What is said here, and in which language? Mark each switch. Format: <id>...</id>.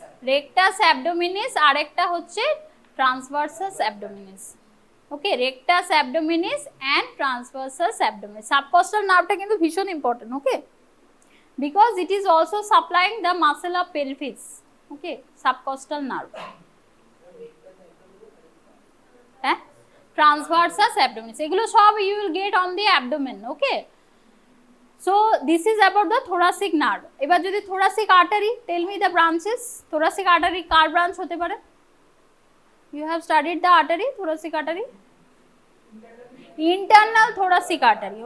<bn>Rectus abdominis, আরেকটা হচ্ছে ট্রান্সভার্সাস abdominis.</bn> <en>Okay, rectus abdominis and transversus abdominis. Subcostal nerve</en> <bn>কিন্তু ভীষণ important,</bn> <en>okay, because it is also supplying the muscle of pelvis. Okay, subcostal nerve. Transversus abdominis,</en> <bn>এগুলো সব</bn> <en>you will get on the abdomen. Okay, so this is about the thoracic nerve.</en> <bn>এবার যদি</bn> <en>thoracic artery, tell me the branches.</en> <bn>Thoracic artery car branch হতে পারে?</bn> <en>You have studied the artery, thoracic artery? Internal thoracic artery.</en>